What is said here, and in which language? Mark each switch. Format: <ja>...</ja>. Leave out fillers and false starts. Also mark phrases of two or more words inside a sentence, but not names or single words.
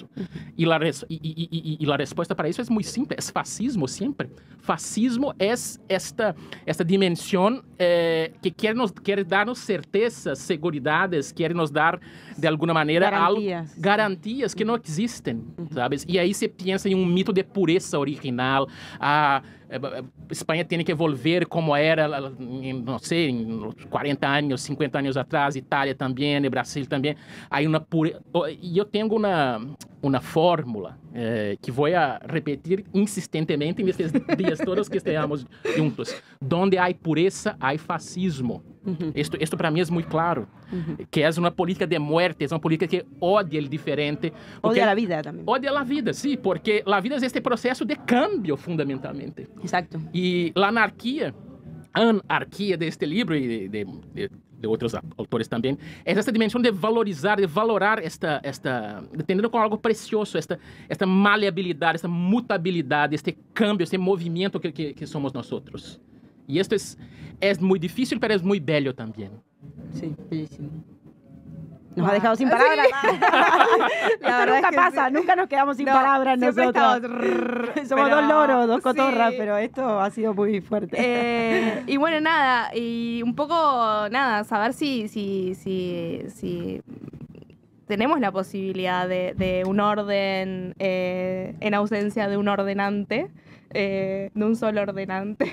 <es>Y la respuesta para eso es muy simple, es fascismo siempre. Fascismo es esta dimensión que quiere darnos certezas, seguridades, quiere nos dar de alguna manera garantías que no existen, ¿sabes? Y ahí se piensa en un mito de pureza original.</es> <pt>Espanha tem que volver como era, não sei, em 40 anos, 50 anos atrás, Itália também, Brasil também. Aí e eu tenho uma fórmula que vou a repetir insistentemente nesses dias todos que estejamos juntos. Donde há pureza, há fascismo. Isto para mim é muito claro, que é uma política de muerte, é uma política que odia o diferente. Odia a vida também. Odia a vida, sim, porque a vida é este processo de cambio, fundamentalmente.</pt> <es>Exacto.</es> <pt>E a anarquia de este livro e de outros autores também, é essa dimensão de valorizar, de valorar de tener como algo precioso, esta maleabilidade, esta mutabilidade, este cambio, este movimento que somos nós outros. E isto é muito difícil, mas é muito bello também.</pt> <es>Sí, bellísimo. Nos ha dejado sin palabras. La verdad Nunca es que pasa, sí. nunca nos quedamos sin No, palabras siempre nosotros. estamos Somos dos loros, dos cotorras, sí. pero esto ha sido muy fuerte. Y bueno, nada, y un poco, nada, saber si tenemos la posibilidad de un orden en ausencia de un ordenante, de un solo ordenante.</es>